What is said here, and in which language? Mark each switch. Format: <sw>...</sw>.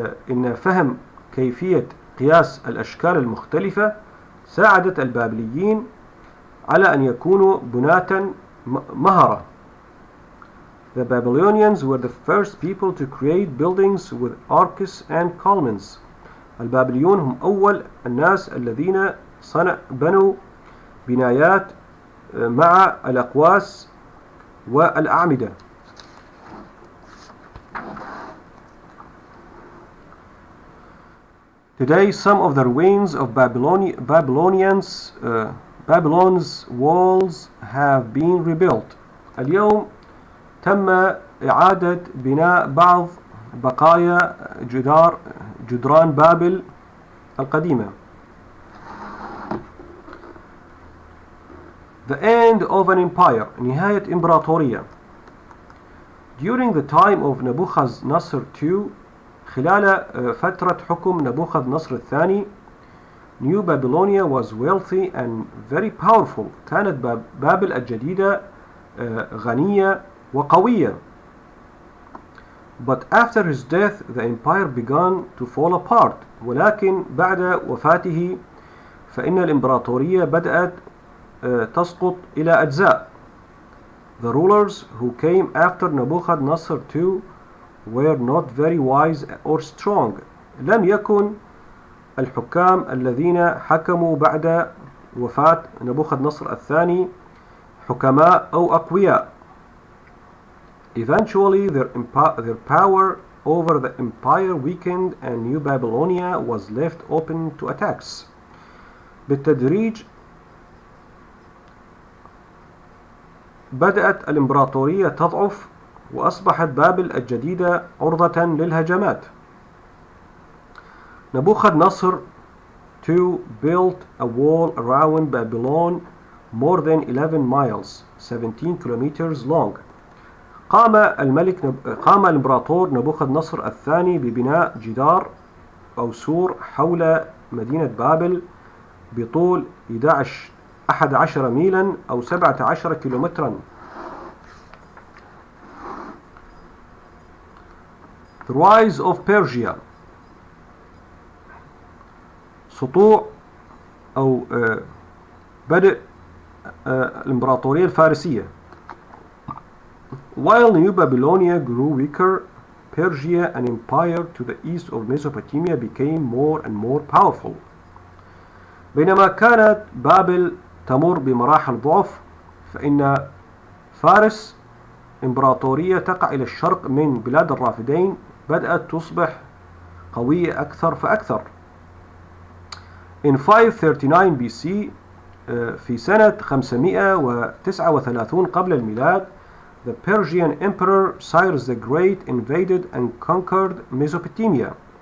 <ar>إن فهم كيفية قياس الأشكال المختلفة ساعدت البابليين على أن يكونوا بناة مهرة.</ar> <en>The Babylonians were the first people to create buildings with arcs and columns.</en> <ar>البابليون هم أول الناس الذين بنوا بنايات مع الأقواس والأعمدة.</ar> <en>Today, some of the ruins of Babylon's walls have been rebuilt.</en> <ar>اليوم تم إعادة بناء بعض بقايا جدران بابل القديمة.</ar> <en>The end of an empire.</en> <ar>نهاية إمبراطورية.</ar> <en>During the time of Nebuchadnezzar II,</en> <ar>خلال فترة حكم نبوخذ نصر الثاني,</ar> <en>New Babylonia was wealthy and very powerful.</en> <ar>كانت بابل الجديدة غنية وقوية.</ar> <en>But after his death, the empire began to fall apart.</en> <ar>ولكن بعد وفاته فإن الإمبراطورية بدأت تسقط إلى أجزاء.</ar> <en>The rulers who came after Nebuchadnezzar II were not very wise or strong.</en> <ar>لم يكن الحكام الذين حكموا بعد وفاة نبوخذ الثاني حكماء أو أقوياء.</ar> <en>Eventually their power over the empire weakened and New Babylonia was left open to attacks.</en> <ar>بالتدريج بدأت الإمبراطورية تضعف وأصبحت بابل الجديدة عرضة للهجمات.</ar> <en>Nebuchadnezzar II built a wall around Babylon more than 11 miles, 17 kilometers long.</en> <ar>قام الإمبراطور نبوخذ الثاني ببناء جدار أو سور حول مدينة بابل بطول 11 ميلا أو 17 كيلومترا.</ar> <en>The rise of Persia.</en> <ar>سطوع أو بدء الإمبراطورية الفارسية.</ar> <en>While New Babylonia grew weaker, Persia, an empire to the east of Mesopotamia, became more and more powerful.</en> <ar>بينما كانت بابل تمر بمراحل ضعف، فإن فارس إمبراطورية تقع إلى الشرق من بلاد الرافدين بدأت تصبح قوية أكثر فأكثر.</ar> <en>In 539 BC</en> <ar>في سنة 539 قبل الميلاد,</ar> <en>the Persian Emperor Cyrus the Great invaded and conquered Mesopotamia.</en>